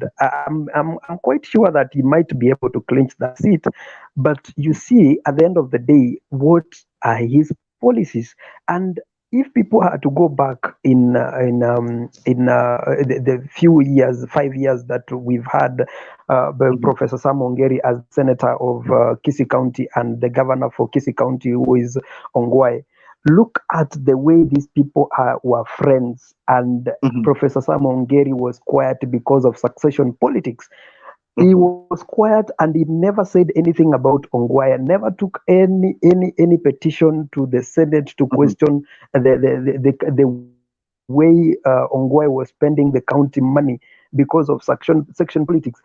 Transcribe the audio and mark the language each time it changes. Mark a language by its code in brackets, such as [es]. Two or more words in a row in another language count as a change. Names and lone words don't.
[en] I'm quite sure that he might be able to clinch that seat, but you see, at the end of the day, what are his policies? And if people are to go back in the few years, 5 years that we've had Professor Sam Ongeri as senator of Kisii County and the governor for Kisii County, who is Ongwae, look at the way these people were friends, and Professor Sam Ongeri was quiet because of succession politics. He was quiet and he never said anything about Ongwae, never took any petition to the Senate to question the way Ongwae was spending the county money because of section politics.